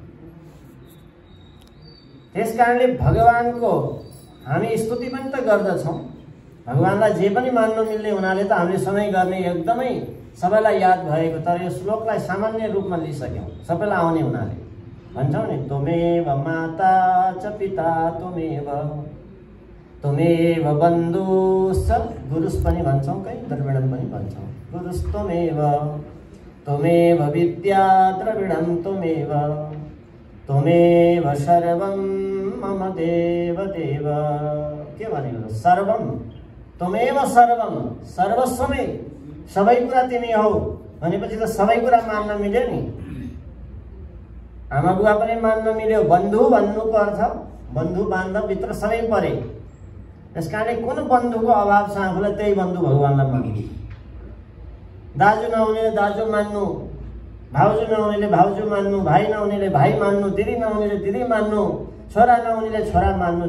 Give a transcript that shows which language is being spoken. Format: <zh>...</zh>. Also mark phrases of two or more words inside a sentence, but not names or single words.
<ne>त्यस कारणले भगवानको हामी स्तुति पनि त गर्दछौँ। भगवानलाई जे पनि मान्न मिल्ने हुनाले त हामीले सधैँ गर्ने एकदमै सबैलाई याद भएको, तर यो श्लोकलाई सामान्य रूपमा लिइसक्यौँ सबैलाई आउने हुनाले। भन्छौँ नि,</ne> <sa>त्वमेव माता च पिता त्वमेव, त्वमेव बन्धुश्च,</sa> <ne>गुरुस् पनि भन्छौँ, कहीँ द्रविडं पनि भन्छौँ।</ne> <sa>गुरुस्त्वमेव, त्वमेव विद्या द्रविडं त्वमेव, त्वमेव सर्वं मम देव देव।</sa> <ne>के भनेको?</ne> <sa>सर्वम, त्वमेव सर्वम, सर्वस्वमै,</sa> <ne>सबै कुरा तिमी हौ भनेपछि त सबै कुरा मान्न मिल्यो नि। आमा बुवा पनि मान्न मिल्यो। बन्धु भन्नुको अर्थ बन्धु बान्धवभित्र सबै परे। त्यस कारणले कुन बन्धुको अभाव छ आफूलाई, त्यही बन्धु भगवानलाई मान्नु। दाजु नहुनेले दाजु मान्नु, भाउजू नहुनेले भाउजू मान्नु, भाइ नहुनेले भाइ मान्नु, दिदी नहुनेले दिदी मान्नु, छोरा नहुनेले छोरा मान्नु।</ne>